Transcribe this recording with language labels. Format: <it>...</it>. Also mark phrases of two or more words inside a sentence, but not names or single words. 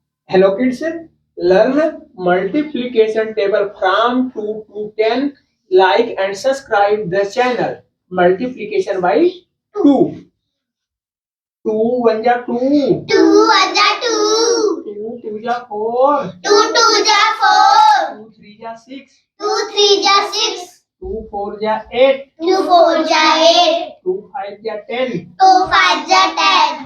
<en>Hello kids, learn multiplication table from 2 to 10. Like and subscribe the channel. Multiplication by 2. 2 1 ja 2.</en> <et>2 1 ja 2. 2 2 ja 4. 2 2 ja 4. 2 3 ja 6. 2 3 ja 6. 2 4 ja 8. 2 4 ja 8. 2 5 ja 10. 2 5 ja 10.</et>